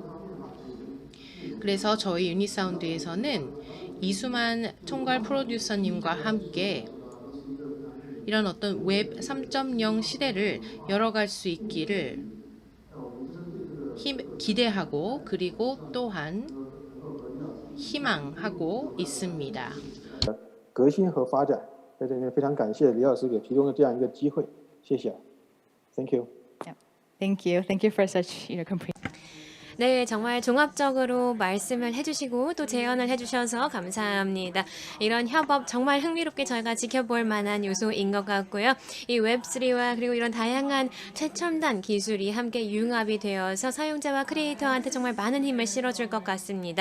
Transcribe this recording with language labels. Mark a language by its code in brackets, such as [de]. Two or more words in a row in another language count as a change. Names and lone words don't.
[ko] 그래서 저희 유니사운드에서는 이수만 총괄 프로듀서님과 함께 이런 어떤 웹 3.0 시대를 열어갈 수 있기를 기대하고 그리고 또한 희망하고 있습니다. [zh] 革新和发展，在这里面非常感谢李老师给提供了这样一个机会，谢谢 ， [en] Thank you。 Thank you for such complete. [ko] 네, 정말 종합적으로 말씀을 해주시고 또 제언을 해주셔서 감사합니다. 이런 협업 정말 흥미롭게 저희가 지켜볼 만한 요소인 것 같고요. 이 웹3와 그리고 이런 다양한 최첨단 기술이 함께 융합이 되어서 사용자와 크리에이터한테 정말 많은 힘을 실어줄 것 같습니다.